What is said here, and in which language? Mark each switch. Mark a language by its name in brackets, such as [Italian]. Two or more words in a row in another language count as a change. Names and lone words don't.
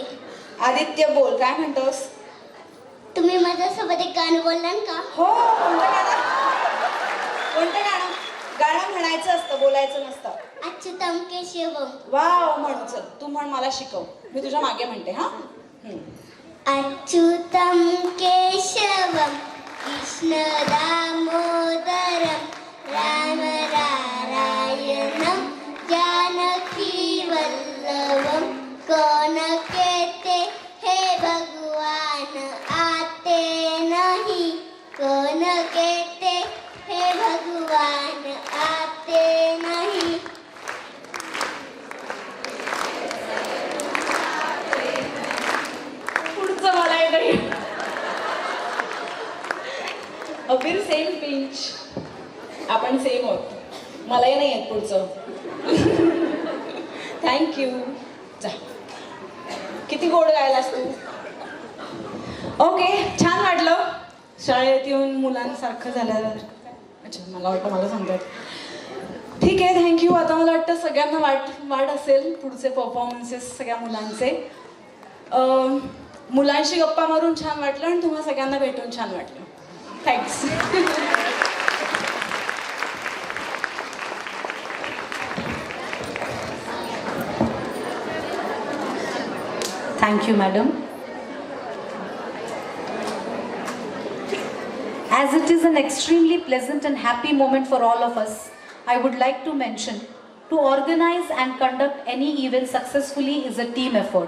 [Marathi] आदित्य, बोल. काय म्हणतोस? तुम्ही माझ्यासोबत एक गाणं बोलणार का? हो. कोणतं गाणं? गाणं म्हणायचं असतं, बोलायचं नसतं. [Sanskrit] अच्युतम केशवम. [Marathi] वाव, म्हणू. चल, तू म्हण, मला शिकव. मी तुझ्या मागे म्हणते. हा. [Sanskrit] अच्युतम केशवम कृष्ण दामोदरम राम नारायणम जानकी वल्लभम [Hindi] कौन कहते हे भगवान आते नहीं, कौन कहते हे भगवान आते नहीं. [Marathi] पुढचं मला येतं. अबीर, [English] same pinch. [Marathi] आपण सेम आहोत. मलाही नाही येत पुढचं. थँक्यू. जा. किती गोड गायलास तू. ओके, छान वाटलं शाळेत येऊन मुलांसारखं झालं. अच्छा, मला वाटतं मला सांगतात. ठीक आहे, थँक्यू. आता मला वाटतं सगळ्यांना वाट असेल पुढचे परफॉर्मन्सेस सगळ्या मुलांचे. मुलांशी गप्पा मारून छान वाटलं आणि तुम्हा सगळ्यांना भेटून छान वाटलं. थँक्स. [English] Thank you, madam. As it is an extremely pleasant and happy moment for all of us, I would like to mention, to organize and conduct any event successfully is a team effort.